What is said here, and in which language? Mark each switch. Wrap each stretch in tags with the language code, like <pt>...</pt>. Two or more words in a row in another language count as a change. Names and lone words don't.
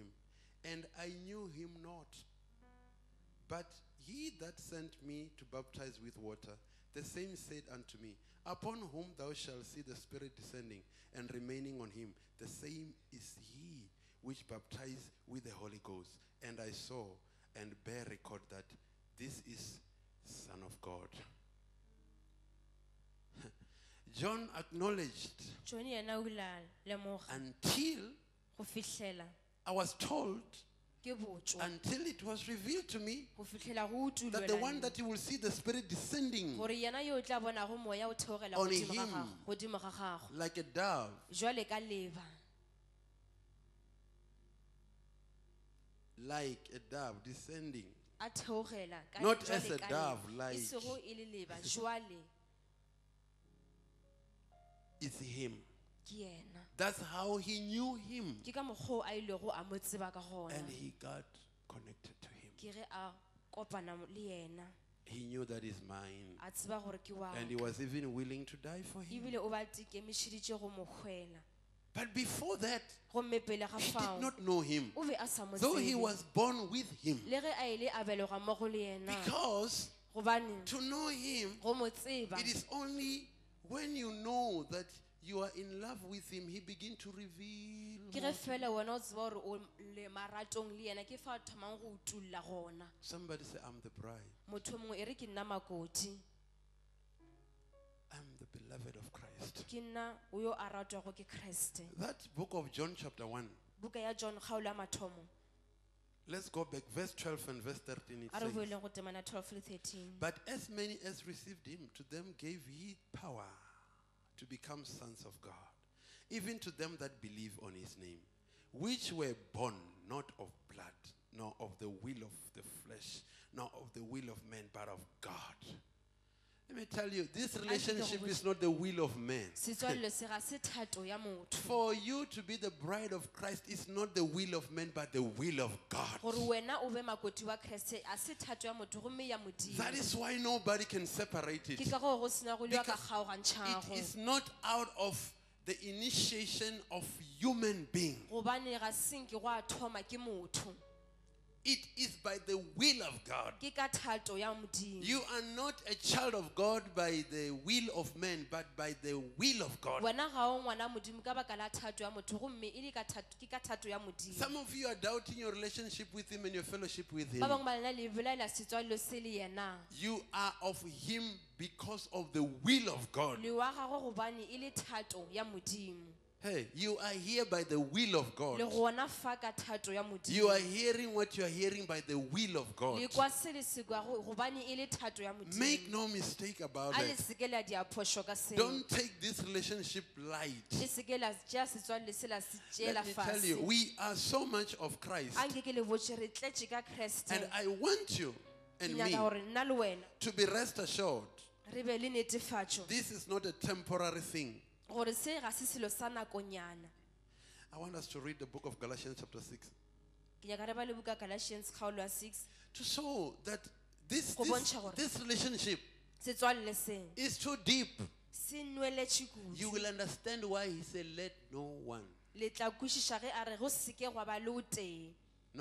<en>And I knew him not. But he that sent me to baptize with water, the same said unto me, Upon whom thou shalt see the Spirit descending and remaining on him, the same is he which baptize with the Holy Ghost. And I saw and bear record that this is Son of God. John acknowledged</en> <nso>John yena o ile a lemoga</nso> <en>until</en> <nso>go fihlela</nso> <en>I was told,</en> <nso>ke botšwa</nso> <en>until it was revealed to me</en> <nso>go fihlela go</nso> <en>that the one</en> <nso>utulelwa</nso> <en>that you will see the Spirit descending</en> <nso>gore yena yo o tla bonago moya o theogela</nso> <en>On</en> <nso>godimo ga</nso> <en>him.</en> <nso>gago- godimo ga gago</nso> <en>like a dove,</en> <nso>jwale ka leba</nso> <en>like a dove descending.</en> <nso>a theogela ka</nso> <en>Not</en> <nso>jwale</nso> <en>as a</en> <nso>ka</nso> <en>dove,</en> <nso>leba.</nso> <en>like-</en> <nso>E sego e le leba jwale</nso> <en>It's him.</en> <nso>ke yena.</nso> <en>That's how he knew him.</en> <nso>Ke ka mokgwa o a ilego a mo tseba ka gona</nso> <en>And he got connected to him.</en> <nso>ke ge a kopana le yena</nso> <en>He knew that is mine.</en> <nso>a tseba gore ke wa</nso> <en>And he was even willing to die for him.</en> <nso>ebile o ba tikemišeditše go mo hwela</nso> <en>But before that,</en> <nso>gomme pele ga</nso> <en>he did</en> <nso>fao</nso> <en>not know him.</en> <nso>o be a sa mo</nso> <en>Though he</en> <nso>tsebe</nso> <en>was born with him.</en> <nso>le ge a ile a belegwa mo go le yena</nso> <en>Because</en> <nso>gobane</nso> <en>to know him,</en> <nso>go mo tseba</nso> <en>it is only when you know that you are in love with him, he begin to reveal.</en> <nso>ke</nso> <en>more.</en> <nso>ge fela wena o tseba gore o le maratong le yena ke fa a thomang go utulla gona.</nso> <en>Somebody say, I'm the bride.</en> <nso>Motho o mongwe e re ke nna makoti</nso> <en>I'm the beloved of Christ.</en> <nso>ke nna o yo a ratwago ke Kriste.</nso> <en>That book of John chapter 1.</en> <nso>Buka ya John kgaolo ya mathomo</nso> <en>Let's go back. Verse 12 and verse 13. It</en> <nso>a re</nso> <en>says,</en> <nso>boeleng go temana 12 le 13.</nso> <en>But as many as received him, to them gave he power to become sons of God, even to them that believe on his name, which were born not of blood, nor of the will of the flesh, nor of the will of man, but of God. Let me tell you, this relationship is not the will of man.</en> <nso>Setswalle se ga se thato ya motho</nso> <en>For you to be the bride of Christ is not the will of man, but the will of God.</en> <nso>gore wena o be makoti wa Kriste a se thato ya motho gomme ya modimo.</nso> <en>That is why nobody can separate</en> <nso>Ke</nso> <en>it.</en> <nso>ka go go sena go le ka</nso> <en>Because</en> <nso>kgaogantšhago</nso> <en>It is not out of the initiation of human being.</en> <nso>gobane ga senke go a thoma ke motho</nso> <en>It is by the will of God.</en> <nso>ke ka thato ya modimo.</nso> <en>You are not a child of God by the will of man, but by the will of God.</en> <nso>wena ga o ngwana modimo ka baka la thato ya motho gomme e le ke ka thato ya modimo.</nso> <en>Some of you are doubting your relationship with him and your fellowship with him.</en> <nso>Ba bangwe ba lena le bolaela setswalelo se le yena</nso> <en>You are of him because of the will of God.</en> <nso>le wa gago gobane e le thato ya modimo.</nso> <en>Hey, you are here by the will of God.</en> <nso>Le gona fa ka thato ya modimo.</nso> <en>You are hearing what you are hearing by the will of God.</en> <nso>Le kwa se le se kwago gobane e le thato ya modimo.</nso> <en>Make no mistake about</en> <nso>A le</nso> <en>it.</en> <nso>seke la diaphošo ka seo.</nso> <en>Don't take this relationship light.</en> <nso>Le seke la tšea setswalle se la se tšeela</nso> <en>Let me tell you,</en> <nso>fase.</nso> <en>we are so much of Christ.</en> <nso>A nke ke le botše re tletše ka Kriste.</nso> <en>And I want you</en> <nso>Ke</nso> <en>and me</en> <nso>nyaka gore nna le wena</nso> <en>to be rest assured.</en> <nso>re be le netefatšo</nso> <en>This is not a temporary thing.</en> <nso>gore se ga se selo sa nakonyana.</nso> <en>I want us to read the book of Galatians chapter 6</en> <nso>Ke nyaka re ba le buka Galatians kgaolo ya 6</nso> <en>to show that this,</en> <nso>Go bontšha gore-</nso> <en>this relationship</en> <nso>setswalle se</nso> <en>is too deep.</en> <nso>se nweletše</nso> <en>You</en> <nso>kudu.</nso> <en>will understand why he said, let no one,</en> <nso>Le tla kwešiša ge a re go seke gwa ba le o tee</nso>